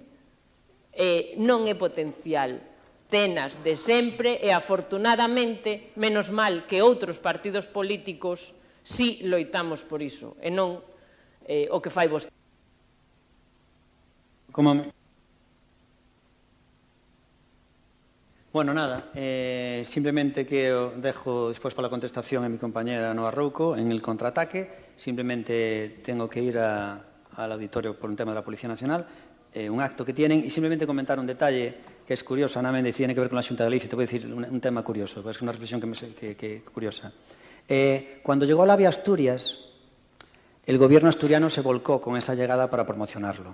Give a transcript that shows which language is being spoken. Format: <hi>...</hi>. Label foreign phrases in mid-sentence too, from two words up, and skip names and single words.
<gl>Non é potencial, tenas de sempre e, afortunadamente, menos mal que outros partidos políticos si loitamos por iso, e non o que fai vostede.</gl> <es>Bueno, nada, simplemente que dejo</es> <gl>despois para a contestación</gl> <es>a mi compañera Noa Rouco en el contraataque. Simplemente tengo que ir al auditorio por un tema de la Policía Nacional, un acto que tienen, y simplemente comentar un detalle que es curioso. Ana Méndez tiene que ver con la Xunta de Galicia. Te voy a decir un tema curioso, es una reflexión que curiosa. Cuando llegó el AVE a Asturias, el gobierno asturiano se volcó con esa llegada para promocionarlo.</es>